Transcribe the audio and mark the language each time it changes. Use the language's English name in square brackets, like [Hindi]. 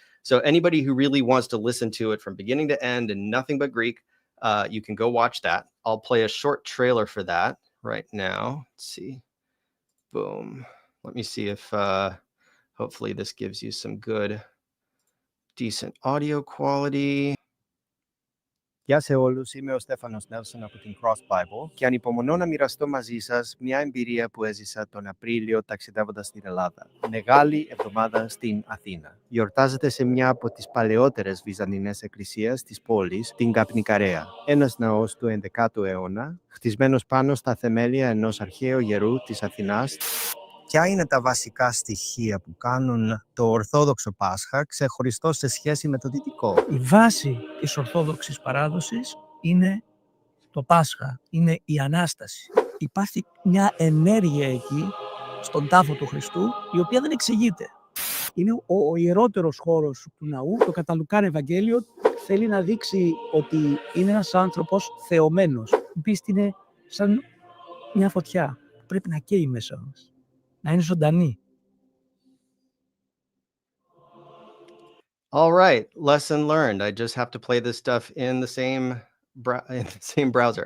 [English] So anybody who really wants to listen to it from beginning to end and nothing but Greek, you can go watch that. I'll play a short trailer for that right now. Let's see. Boom. Let me see if hopefully this gives you some good, decent audio quality. [Greek] Γεια σε όλους, είμαι ο Στέφανος Νέλσον από την Cross Bible και ανυπομονώ να μοιραστώ μαζί σας μια εμπειρία που έζησα τον Απρίλιο ταξιδεύοντας στην Ελλάδα. Μεγάλη εβδομάδα στην Αθήνα. Γιορτάζεται σε μια από τις παλαιότερες βυζαντινές εκκλησίες της πόλης, την Καπνικαρέα. Ένας ναός του 11ου αιώνα, χτισμένος πάνω στα θεμέλια ενός αρχαίου γερού της Αθηνάς. Ποια είναι τα βασικά στοιχεία που κάνουν το Ορθόδοξο Πάσχα ξεχωριστό σε σχέση με το Δυτικό? Η βάση της Ορθόδοξης παράδοσης είναι το Πάσχα, είναι η Ανάσταση. Υπάρχει μια ενέργεια εκεί, στον τάφο του Χριστού, η οποία δεν εξηγείται. Είναι ο ιερότερος χώρος του ναού. Το κατά Λουκάν Ευαγγέλιο θέλει να δείξει ότι είναι ένας άνθρωπος θεωμένος. Η πίστη είναι σαν μια φωτιά που πρέπει να καίει μέσα μας, να είναι ζωντανή. [English] All right, lesson learned. I just have to play this stuff in the same browser.